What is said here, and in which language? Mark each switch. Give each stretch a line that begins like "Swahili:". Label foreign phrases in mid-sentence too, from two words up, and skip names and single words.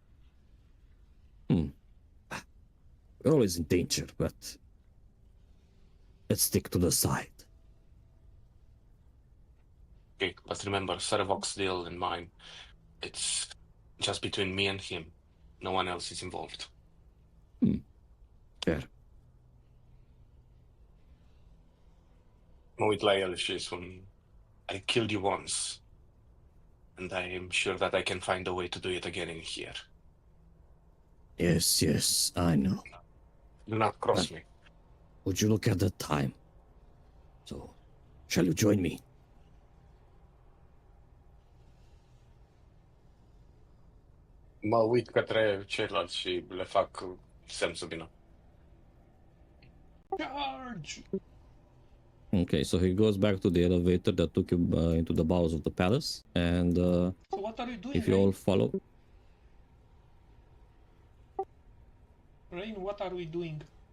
English: We're always in danger, but let's stick to the side. Okay, but remember, Sarvok's deal and mine, it's just between me and him. No one else is involved. Fair.
Romanian: Mă uit la el și spun,
English: I killed you once, and I am sure that I can find a way to do it again in here. Yes, I know. Do not cross me. Would you look at the time? So, shall you join me?
Romanian: Mă uit către ceilalți și le fac semn să vină.
English: Charge! Okay, so he goes back to the elevator that took you into the bowels of the palace, and So what are you doing, if you all follow, Rain, what are we doing?